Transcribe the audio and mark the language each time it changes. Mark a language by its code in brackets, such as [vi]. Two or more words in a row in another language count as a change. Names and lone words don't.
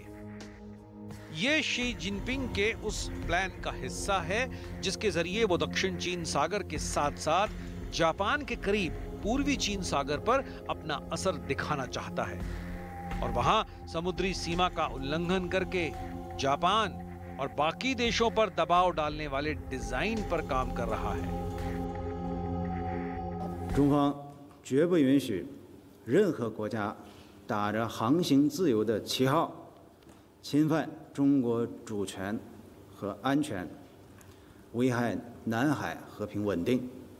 [hi] ये शी जिनपिंग के उस प्लान का हिस्सा है जिसके जरिए वो दक्षिण चीन सागर के साथ साथ जापान के करीब पूर्वी चीन सागर पर अपना असर दिखाना चाहता है और वहां समुद्री सीमा का उल्लंघन करके जापान और बाकी देशों पर दबाव डालने वाले डिजाइन पर काम कर रहा है। [zh] 中方绝不允许任何国家打着航行自由的旗号，侵犯中国主权和安全，危害南海和平稳定。